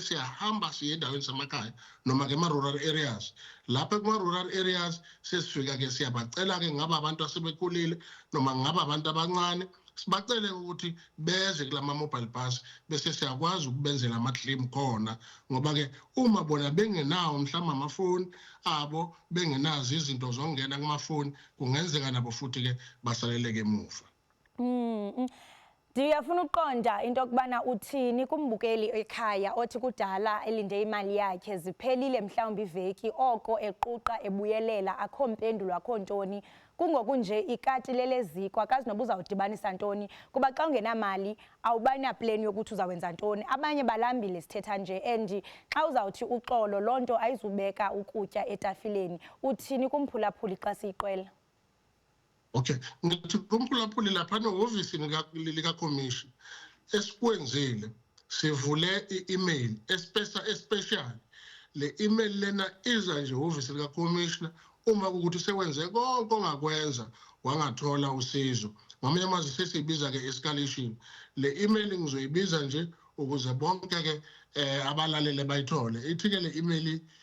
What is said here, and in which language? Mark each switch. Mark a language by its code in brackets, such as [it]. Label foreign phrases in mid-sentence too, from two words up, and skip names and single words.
[zu] siyahamba siye endaweni zamakhaya noma-ke ema- [en] rural areas [zu] lapha kuma- [en] rural areas [zu] sesifika-ke siyabacela-ke ngaba abantu asebekhulile noma ngaba abantu abancane sibacele ukuthi beze kulama-mobile bus bese siyakwazi ukubenzela ama-claim khona ngoba-ke uma bona bengenawo mhlawumbe amafoni abo bengenazo izinto zokungena kumafoni kungenzeka nabo futhi-ke basaleleke emuva. [xh] Ndiyafuna ukuqonda into yokubana uthini kumbukeli ekhaya othi kudala elinde imali yakhe ziphelile mhlawumbe iveki oko equqa ebuyelela akho mpendulo akho ntoni kungokunje ikati leleziko akazi noba uzawudibanisa ntoni kuba xa ungenamali awuba napleni yokuthi uzawenza ntoni abanye balambile sithetha nje and xa uzawuthi uxolo loo nto ayizubeka ukutya etafileni uthini kumphulaphuli xa siyiqwela. [zu] Okay, ngithi kumphulaphuli lapha ehhovisini likaCommission esikwenzile sivule i-email especial le email lena iza nje ehhovisi likaCommissioner uma ukuthi sewenze konke ongakwenza wangathola usizo ngamanye amazwi sesiyibiza ke escalation le email ngizoyibiza nje ukuze bonke ke abalalele bayithole ithi ke le email